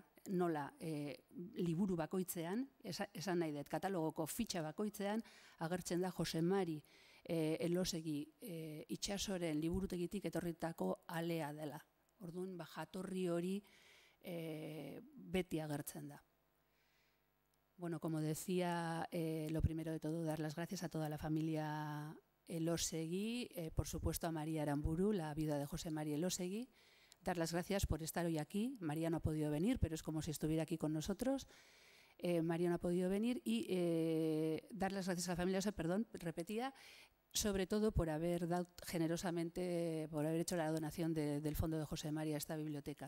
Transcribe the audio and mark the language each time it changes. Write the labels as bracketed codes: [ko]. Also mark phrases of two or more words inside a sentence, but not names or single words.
[eu] Nola, liburu bakoitzean, esan nahi dut, katalogoko fitxa bakoitzean, agertzen da Jose Mari Elosegi itxasoren liburutegitik etorritako alea dela. Orduan, jatorri hori beti agertzen da. Bueno, [es] como decía, lo primero de todo, dar las gracias a toda la familia Elosegui, por supuesto a María Aramburu, la viuda de Jose Mari Elosegui. Dar las gracias por estar hoy aquí. María no ha podido venir, pero es como si estuviera aquí con nosotros. María no ha podido venir y dar las gracias a la familia, repetía, sobre todo por haber dado generosamente, por haber hecho la donación del Fondo de José Mari a esta biblioteca.